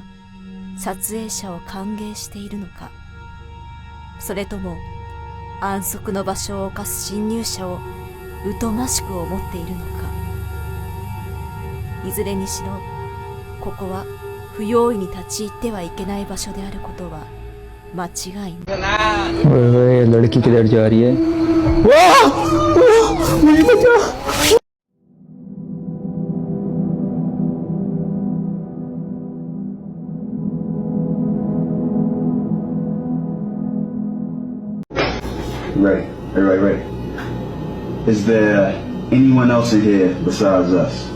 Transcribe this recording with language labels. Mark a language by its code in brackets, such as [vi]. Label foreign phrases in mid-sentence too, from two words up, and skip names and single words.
[ja] 撮影者を歓迎しているのか、それとも安息の場所を侵す侵入者を疎ましく思っているのか。いずれにしろここは不用意に立ち入ってはいけない場所であることは間違いない。 [hi] ओए लड़की किधर जा रही है? मुझे बचा। [en] Right. Is there anyone else in here besides us?